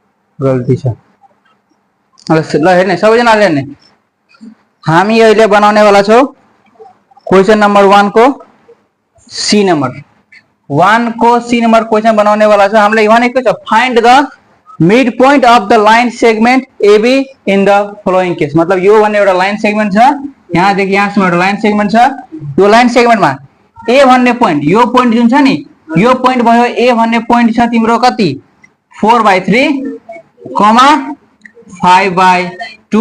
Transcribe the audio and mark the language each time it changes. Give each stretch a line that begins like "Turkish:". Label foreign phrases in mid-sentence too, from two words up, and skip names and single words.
Nepali: गल्ती छ। ल हेर्ने सबैजनाले हेर्ने, हामी अहिले बनाउने वाला छौँ
English: question number 1
Nepali: को
English: C number 1
Nepali: को
English: C number question
Nepali: बनाउने वाला छ। हामीले भनेको छ
English: find the mid point of the line segment AB in the following case.
Nepali: मतलब यो भन्ने एउटा
English: line segment
Nepali: छ, यहाँदेखि यहाँसम्म एउटा
English: line segment
Nepali: छ। यो
English: line segment-मा
Nepali: ए भन्ने पोइन्ट, यो पोइन्ट जुन छ नि यो पोइन्ट भयो ए भन्ने पोइन्ट छ तिम्रो कति 4/3 कमा 5/2।